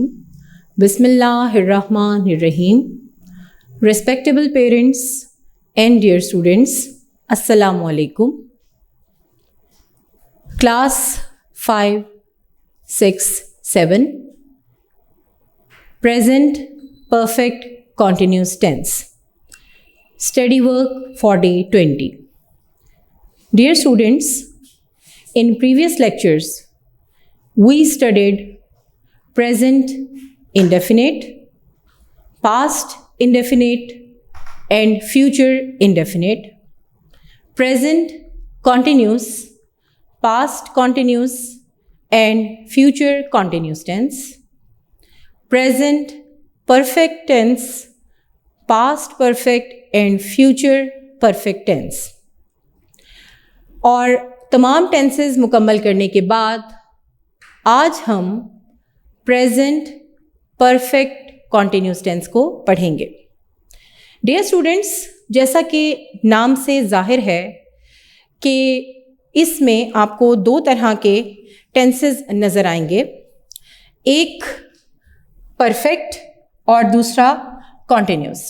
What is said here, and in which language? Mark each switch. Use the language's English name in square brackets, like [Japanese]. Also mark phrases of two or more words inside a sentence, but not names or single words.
[Arabic] بسم الله الرحيم. [English] Respectable parents and dear students, [Arabic] السلام عليكم. [English] Class 5, 6, 7. Present perfect continuous tense. Study work for day 20. Dear students, in previous lectures, we studied present indefinite, past indefinite, and future indefinite, present continuous, past continuous, and future continuous tense, present perfect tense, past perfect, and future perfect tense. [Hindi] और तमाम टेंसेस मुकम्मल करने के बाद आज हम [English] present perfect continuous tense [Hindi] को पढ़ेंगे। [English] dear students, [Hindi] जैसा कि नाम से जाहिर है कि इसमें आपको दो तरह के टेंसेस नज़र आएंगे, एक परफेक्ट और दूसरा कॉन्टिन्यूस।